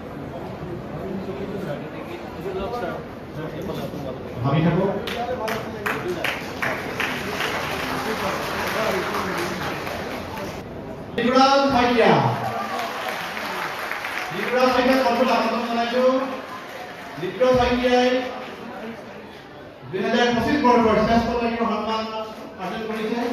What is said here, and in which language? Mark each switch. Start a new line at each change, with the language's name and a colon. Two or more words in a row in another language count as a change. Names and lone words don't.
Assamese: ভাবি থাকো Dikuran Thaikia. Dikuran Thaikia kontrol আমন্ত্রণ জানাইছো। Dikuran Thaikia 2025 বৰ্ষৰ শ্ৰেষ্ঠ নাগৰিকৰ সন্মান অৰ্জন কৰিছে।